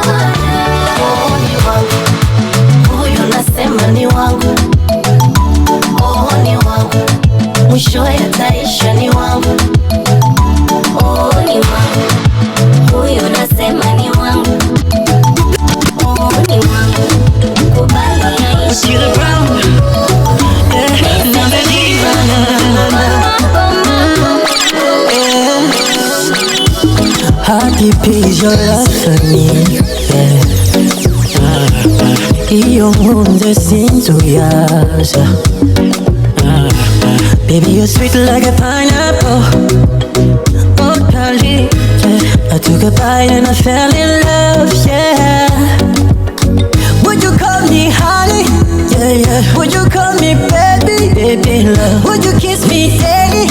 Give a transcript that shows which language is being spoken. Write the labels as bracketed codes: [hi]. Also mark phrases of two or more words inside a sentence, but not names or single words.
[sw] Oh ni wangu. Huyo nasema ni wangu. Oh ni wangu. Mwisho yataisha ni wangu. Oh ni wangu. Huyo nasema ni wangu. Oh ni wangu. Kubali yaishe ni wangu. [en] How deep is your love for me? Yeah. [rw] Iyo nkunze sinzuyaza. [en] Baby, you're sweet like a pineapple. Oh, darling, yeah. I took a bite and I fell in love, yeah. Would you call me honey? Yeah, yeah. Would you call me baby? Baby, love. Would you kiss me daily?